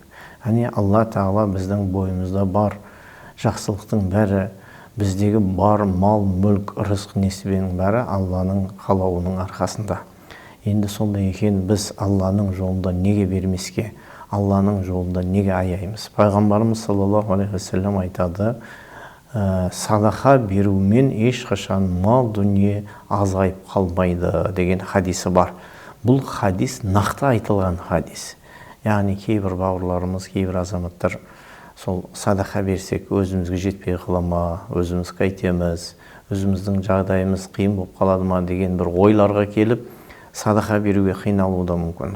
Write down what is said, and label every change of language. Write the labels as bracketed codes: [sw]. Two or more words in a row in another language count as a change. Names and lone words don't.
[kk] Яғни Алла Тағала біздің бойымызда бар жақсылықтың бәрі, біздегі бар мал, мүлк, рызық, несібенің бәрі Алланың қалауының арқасында. Енді сондай екен, біз Алланың жолында неге бермеске, Алланың жолында неге аяймыз? Пайғамбарымыз [ar] صلى الله عليه وسلم [kk] айтады, садақа берумен ешқашан мал дүние азайып қалмайды деген хадисі бар. Бұл хадис нақты айтылған хадис. Яғни кейбір бауырларымыз, кейбір азаматтар сол садақа берсек өзімізге жетпей қала ма, өзіміз қайтеміз, өзіміздің жағдайымыз қиын болып қалады ма деген бір ойларға келіп, садақа беруге қиналуы да мүмкін.